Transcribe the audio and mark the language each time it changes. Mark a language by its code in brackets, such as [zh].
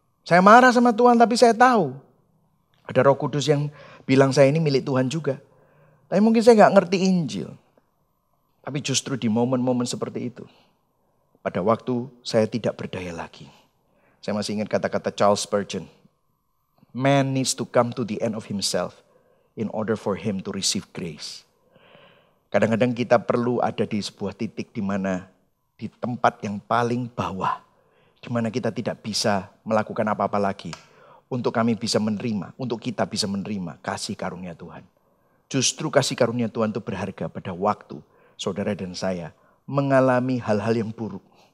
[id] Saya marah sama Tuhan tapi saya tahu. Ada Roh Kudus yang bilang saya ini milik Tuhan juga. Tapi mungkin saya nggak ngerti Injil. Tapi justru di momen-momen seperti itu. Pada waktu saya tidak berdaya lagi. Saya masih ingat kata-kata Charles Spurgeon. [en] Man needs to come to the end of himself in order for him to receive grace. [id] Kadang-kadang kita perlu ada di sebuah titik di mana di tempat yang paling bawah, di mana kita tidak bisa melakukan apa-apa lagi untuk kami bisa menerima, untuk kita bisa menerima kasih karunia Tuhan. Justru kasih karunia Tuhan itu berharga pada waktu saudara dan saya mengalami hal-hal yang buruk.